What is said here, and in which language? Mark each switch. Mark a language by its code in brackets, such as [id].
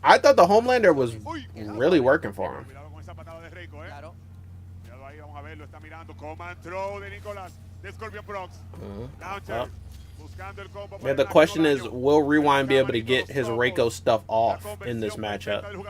[en] I thought the Homelander was really working for him. [es] Cuidado con esa patada de Reiko, Claro. Cuidado ahí, vamos a ver, lo está mirando. Command throw de Nicolas, de ScorpionProcs. Launcher, [en] Well, [es] buscando el combo. [en] yeah, the question is, will Rewind be able to get his Reiko stuff off in this matchup?